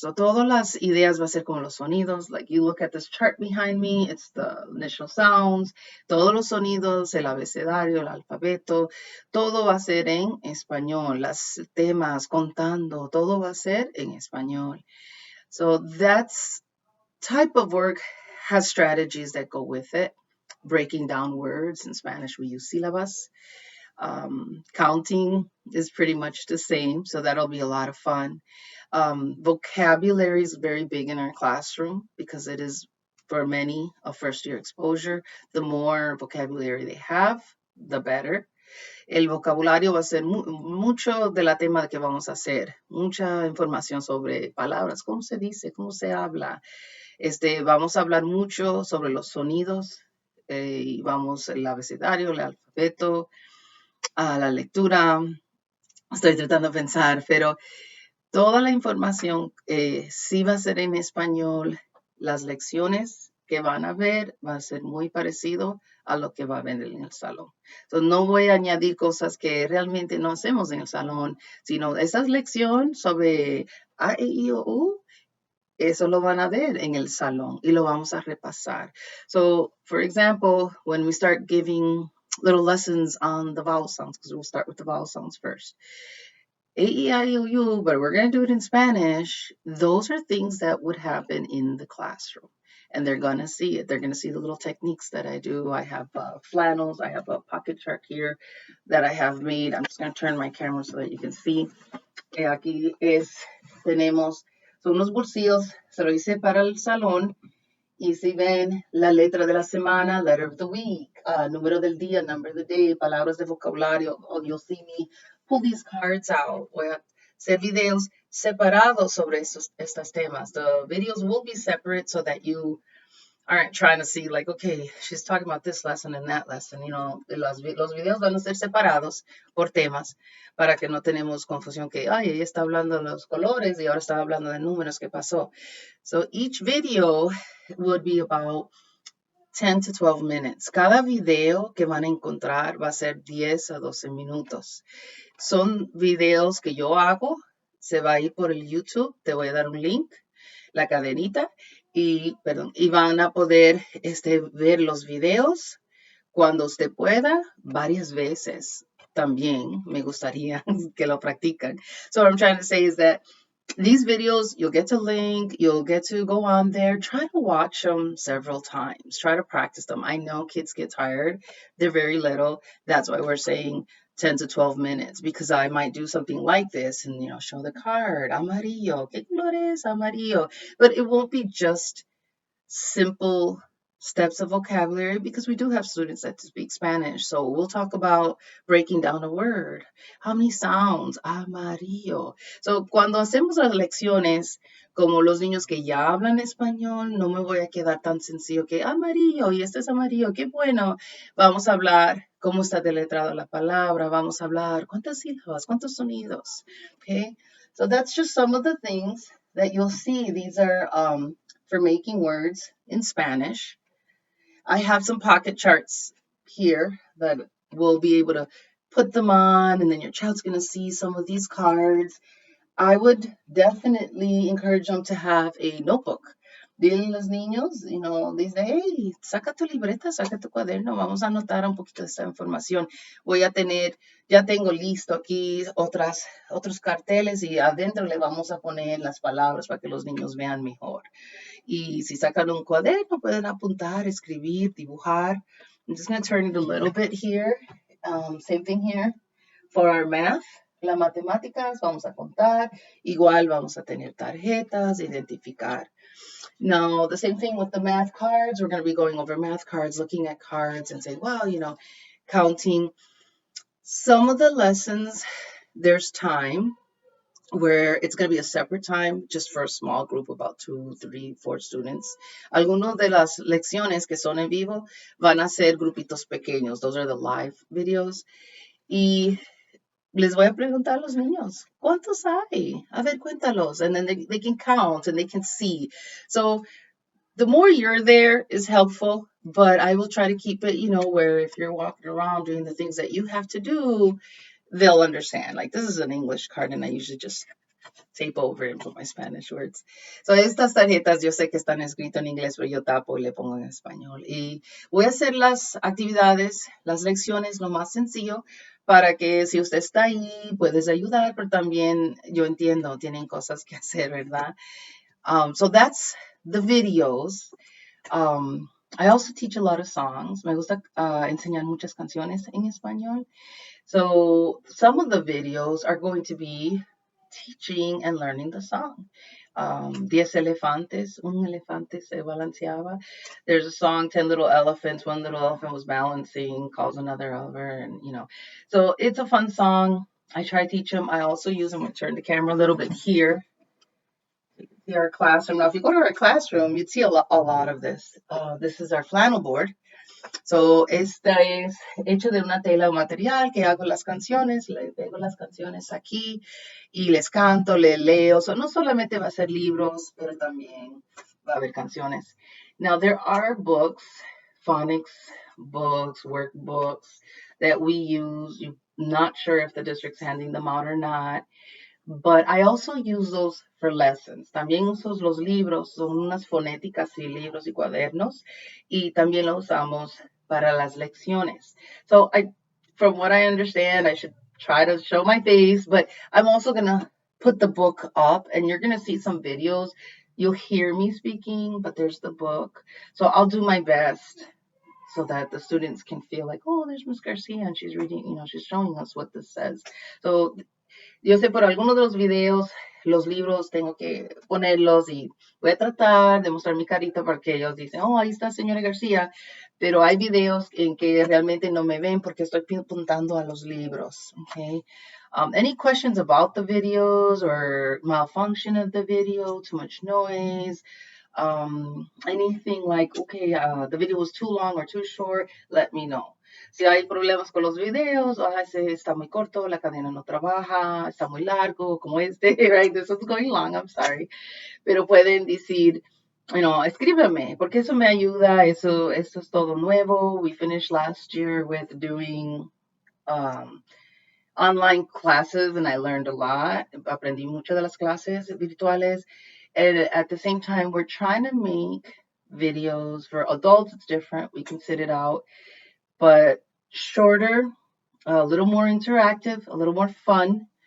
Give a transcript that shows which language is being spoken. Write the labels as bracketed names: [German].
[Spanish] So todas las ideas va a ser como los sonidos. [English] Like you look at this chart behind me, it's the initial sounds, [Spanish] todos los sonidos, el abecedario, el alfabeto, todo va a ser en español. Las temas, contando, todo va a ser en español. [English] So that's type of work has strategies that go with it. Breaking down words. In Spanish, we use sílabas. Counting is pretty much the same, so that'll be a lot of fun. Vocabulary is very big in our classroom because it is, for many, a first-year exposure. The more vocabulary they have, the better. [Spanish] El vocabulario va a ser mucho de la tema que vamos a hacer. Mucha información sobre palabras, cómo se dice, cómo se habla. Vamos a hablar mucho sobre los sonidos, y vamos el abecedario, el alfabeto, a la lectura. Estoy tratando de pensar, pero toda la información sí va a ser en español. Las lecciones que van a ver va a ser muy parecido a lo que va a ver en el salón. Entonces, no voy a añadir cosas que realmente no hacemos en el salón, sino esa lección sobre A, E, I, O, U, eso lo van a ver en el salón y lo vamos a repasar. [English] So, for example, when we start giving little lessons on the vowel sounds, because we'll start with the vowel sounds first. A, E, I, O, U, but we're going to do it in Spanish. Those are things that would happen in the classroom. And they're going to see it. They're going to see the little techniques that I do. I have flannels. I have a pocket chart here that I have made. I'm just going to turn my camera so that you can see. [Spanish] Aquí tenemos son unos bolsillos, se lo hice para el salón. Y si ven la letra de la semana, [English] letter of the week, [Spanish] número del día, [English] number of the day, [Spanish] palabras de vocabulario, [English] you'll see me pull these cards out. [Spanish] Voy a hacer videos separados sobre estos temas. [English] The videos will be separate so that you aren't trying to see like, okay, she's talking about this lesson and that lesson. [Spanish] You know, los videos van a ser separados por temas para que no tenemos confusión que, ay, ella está hablando de los colores y ahora está hablando de números que pasó. [English] So each video would be about 10 to 12 minutes. [Spanish] Cada video que van a encontrar va a ser 10 a 12 minutos. Son videos que yo hago, se va a ir por el YouTube, te voy a dar un link, la cadenita, y van a poder ver los videos cuando usted pueda, varias veces. También me gustaría que lo practican. [English] So what I'm trying to say is that These videos, you'll get to link, you'll get to go on there, try to watch them several times, try to practice them. I know kids get tired, they're very little. That's why we're saying 10 to 12 minutes, because I might do something like this and, show the card, [Spanish] amarillo, ¿qué color es amarillo? [English] But it won't be just simple steps of vocabulary, because we do have students that speak Spanish. So we'll talk about breaking down a word. How many sounds? Amarillo. [Spanish] So cuando hacemos las lecciones, como los niños que ya hablan español, no me voy a quedar tan sencillo que amarillo y este es amarillo, qué bueno. Vamos a hablar cómo está deletrada la palabra, vamos a hablar cuántas sílabas, cuántos sonidos. [English] Okay? So that's just some of the things that you'll see. These are for making words in Spanish. I have some pocket charts here that we'll be able to put them on, and then your child's going to see some of these cards. I would definitely encourage them to have a notebook. [Spanish] Dile a los niños, dice, hey, saca tu libreta, saca tu cuaderno, vamos a anotar un poquito de esta información. Ya tengo listo aquí otros carteles y adentro le vamos a poner las palabras para que los niños vean mejor. Y si sacan un cuaderno, pueden apuntar, escribir, dibujar. [English] I'm just going to turn it a little bit here. Same thing here. For our math, [Spanish] las matemáticas, vamos a contar. Igual vamos a tener tarjetas, identificar. [English] Now, the same thing with the math cards. We're going to be going over math cards, looking at cards and saying, wow, counting. Some of the lessons, there's time where it's going to be a separate time just for a small group, about 2, 3, 4 students. [Spanish] Algunos de las lecciones que son en vivo van a ser grupitos pequeños. [English] Those are the live videos. [Spanish] Y les voy a preguntar a los niños, ¿cuántos hay? A ver, cuéntalos. [English] And then they can count and they can see. So the more you're there is helpful, but I will try to keep it, where if you're walking around doing the things that you have to do, they'll understand. Like, this is an English card, and I usually just tape over and put my Spanish words. [Spanish] So estas tarjetas yo sé que están escritas en inglés, pero yo tapo y le pongo en español. Y voy a hacer las actividades, las lecciones, lo más sencillo, para que si usted está ahí, puedes ayudar, pero también yo entiendo, tienen cosas que hacer, ¿verdad? [English] So that's the videos. I also teach a lot of songs. [Spanish] Me gusta enseñar muchas canciones en español. [English] So some of the videos are going to be teaching and learning the song. [Spanish] 10 elefantes, un elefante se balanceaba. [English] There's a song, 10 little elephants, one little elephant was balancing, calls another over, and So it's a fun song. I try to teach them. I also use them. I'm going to turn the camera a little bit here. See our classroom. Now, if you go to our classroom, you'd see a lot of this. This is our flannel board. [Spanish] So, esta es hecho de una tela o material que hago las canciones, le pego las canciones aquí y les canto, les leo. So, no solamente va a ser libros, pero también va a haber canciones. [English] Now, there are books, phonics books, workbooks that we use. I'm not sure if the district's handing them out or not. But I also use those for lessons. [Spanish] También uso los libros, son unas fonéticas y libros y cuadernos, y también lo usamos para las lecciones. [English] So from what I understand, I should try to show my face, but I'm also gonna put the book up, and you're gonna see some videos. You'll hear me speaking, but there's the book. So I'll do my best so that the students can feel like, oh, there's Miss Garcia, and she's reading, she's showing us what this says. [Spanish] So yo sé por algunos de los videos, los libros, tengo que ponerlos y voy a tratar de mostrar mi carita para que ellos dicen, oh, ahí está señora García, pero hay videos en que realmente no me ven porque estoy apuntando a los libros, okay? [English] Any questions about the videos or malfunction of the video, too much noise, anything like, okay, the video was too long or too short, let me know. [Spanish] Si hay problemas con los videos, está muy corto, la cadena no trabaja, está muy largo, como este, right? [English] This is going long, I'm sorry. [Spanish] Pero pueden decir, escríbeme, porque eso me ayuda, eso es todo nuevo. [English] We finished last year with doing online classes, and I learned a lot. [Spanish] Aprendí mucho de las clases virtuales. [English] And at the same time, we're trying to make videos for adults. It's different. We can sit it out, but shorter, a little more interactive, a little more fun,